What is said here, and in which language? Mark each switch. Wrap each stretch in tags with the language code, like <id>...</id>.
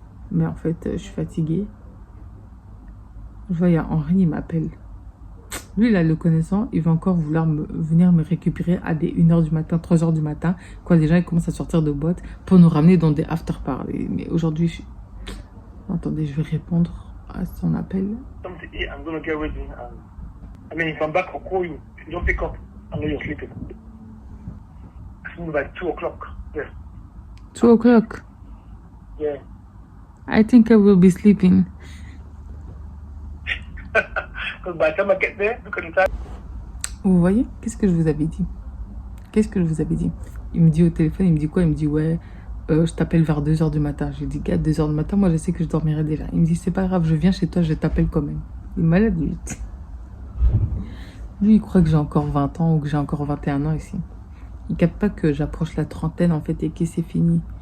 <fr>Mais en fait, je suis fatiguée. Je vois, il y a Henri, il m'appelle. Lui, là, le connaissant, il va encore vouloir venir me récupérer à des 1h du matin, 3h du matin. Quand les gens ils commencent à sortir de boîte pour nous ramener dans des after-parties. Mais aujourd'hui, je... Attendez, je vais répondre à son appel.</fr> <en>I'm gonna get ready. I mean, if I'm back, I'll call you. If you don't pick up, I know you're sleeping. It's moved by 2 o'clock. Yeah. 2 o'clock? Yeah. I think I will be sleeping. Because by the time I get there, look at the time.</en> <fr>Vous voyez? Qu'est-ce que je vous avais dit? Qu'est-ce que je vous avais dit? Il me dit au téléphone, il me dit quoi? Il me dit, ouais, je t'appelle vers 2h du matin. Je lui dis, gars, 2h du matin, moi, je sais que je dormirai déjà. Il me dit, c'est pas grave, je viens chez toi, je t'appelle quand même. Il est malade, lui. Lui, il croit que j'ai encore 20 ans ou que j'ai encore 21 ans ici. Il capte pas que j'approche la trentaine, en fait, et que c'est fini.</fr>